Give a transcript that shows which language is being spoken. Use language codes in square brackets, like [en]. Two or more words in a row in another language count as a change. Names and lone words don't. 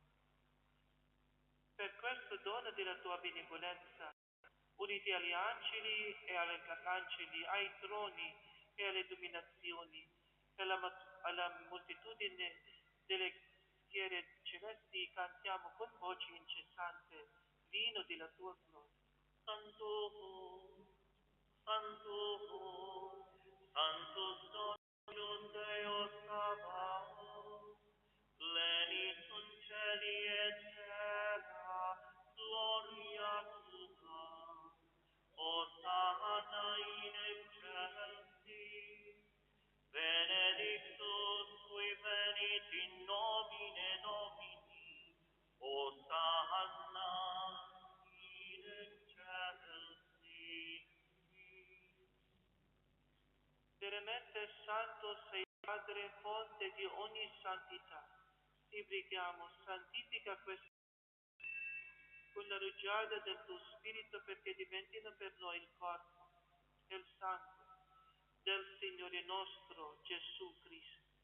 [it] Per questo dono della tua benevolenza, uniti agli angeli e agli arcangeli, ai troni e alle dominazioni, e alla moltitudine delle schiere celesti, cantiamo con voce incessante l'inno della tua gloria. Santo, Santo, Santo Dio [la] Deo Sabaoth, pleni sunt cieli et terra, gloria tua. Hosanna in excelsis, benedictus qui venit in nomine Domini, Hosanna in excelsis. [it] Veramente santo sei Padre, fonte di ogni santità. Ti preghiamo, santifica questo con la rugiada del tuo Spirito perché diventino per noi il corpo e il sangue del Signore nostro Gesù Cristo.